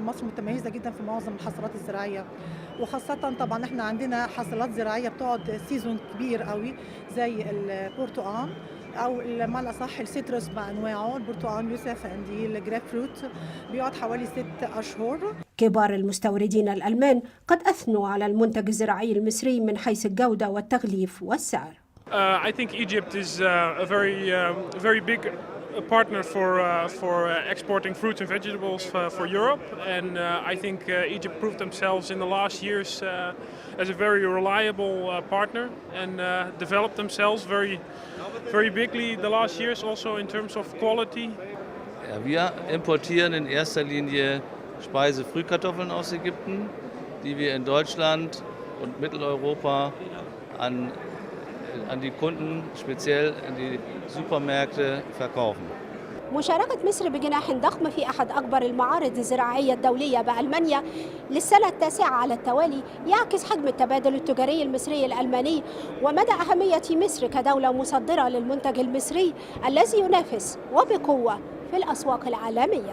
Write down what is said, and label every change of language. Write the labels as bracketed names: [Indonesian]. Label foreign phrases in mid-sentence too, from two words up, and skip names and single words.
[Arabic] مصر متميزه جدا في معظم الحصلات الزراعيه، وخاصه طبعا احنا عندنا حصلات زراعيه بتقعد سيزون كبير قوي زي البرتقال او بمعنى الاصح السيتروس بانواعه، البرتقال يوسف عندي الجريب فروت بيقعد حوالي 6 أشهر. كبار المستوردين الألمان قد أثنوا على المنتج الزراعي المصري من حيث الجودة والتغليف والسعر. [English] I think Egypt is a very big partner for exporting fruits and vegetables for Europe, and I think Egypt proved themselves in the last years as a very reliable partner and developed themselves very bigly the last years also in terms of quality. [German] Wir importieren in erster Linie Speisefrühkartoffeln aus Ägypten, die wir in Deutschland und Mitteleuropa an die Kunden, speziell in die Supermärkte verkaufen. [Arabic] مشاركة مصر بجناح ضخم في أحد أكبر المعارض الزراعية الدولية بألمانيا للسنة التاسعة على التوالي يعكس حجم التبادل التجاري المصري الألماني ومدى أهمية مصر كدولة مصدرة للمنتج المصري الذي ينافس وبقوة في الأسواق العالمية.